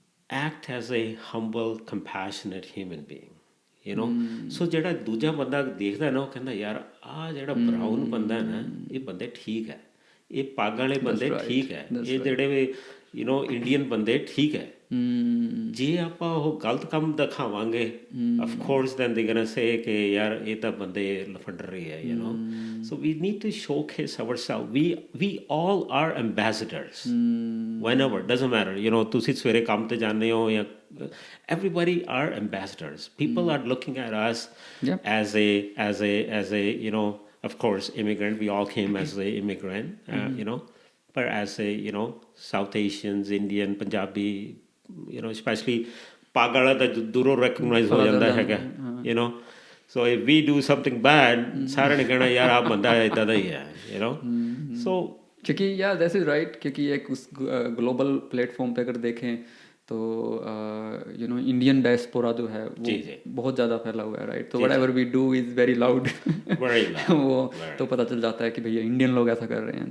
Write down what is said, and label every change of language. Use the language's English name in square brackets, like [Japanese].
[English] Act as a humble, compassionate human being, you know. [Punjabi] So ਜਿਹੜਾ ਦੂਜਾ ਬੰਦਾ ਦੇਖਦਾ ਨਾ ਉਹ ਕਹਿੰਦਾ ਯਾਰ ਆ ਜਿਹੜਾ ਬਰਾਊਨ ਬੰਦਾ ਨਾ ਇਹ ਬੰਦੇ ਠੀਕ ਹੈ, ਇਹ ਪੱਗ ਵਾਲੇ ਬੰਦੇ ਠੀਕ ਹੈ, ਇਹ ਜਿਹੜੇ you know ਇੰਡੀਅਨ ਬੰਦੇ ਠੀਕ ਹੈ. ਜੇ ਆਪਾਂ ਉਹ ਗਲਤ ਕੰਮ ਦਿਖਾਵਾਂਗੇ [English] of course then they're gonna say [Punjabi] ਕਿ ਯਾਰ ਇਹ ਤਾਂ ਬੰਦੇ ਲਫੰਡਰ ਰਹੇ ਹੈ, you know. [English] So we need to showcase ourselves. We all are ambassadors. Whenever, doesn't matter, you know, [Punjabi] ਤੁਸੀਂ ਸਵੇਰੇ ਕੰਮ ਤੇ ਜਾਂਦੇ ਹੋ ਜਾਂ [English] everybody are ambassadors. People are looking at us as a you know, of course immigrant, we all came as a immigrant, you know, but as a, you know, South Asians, Indian, Punjabi, you know, especially pag wala ਤਾਂ ਦੂਰੋਂ recognize ਹੋ ਜਾਂਦਾ ਹੈਗਾ, you know. [Punjabi] So if we do something bad, ਸਾਰਿਆਂ ਨੇ ਕਹਿਣਾ ਯਾਰ ਆ ਬੰਦਾ ਇਦਾਂ ਦਾ ਹੀ ਹੈ, you know. [English] So [Hindi] क्योंकि [English] that is right, [Hindi] क्योंकि एक उस ग्लोबल प्लेटफॉर्म पे अगर देखें तो यू नो इंडियन डायस्पोरा जो है वो बहुत ज़्यादा फैला हुआ है, राइट. तो [English] Whatever we do is very loud. [Hindi] वो तो पता चल जाता है कि भैया इंडियन लोग ऐसा कर रहे हैं.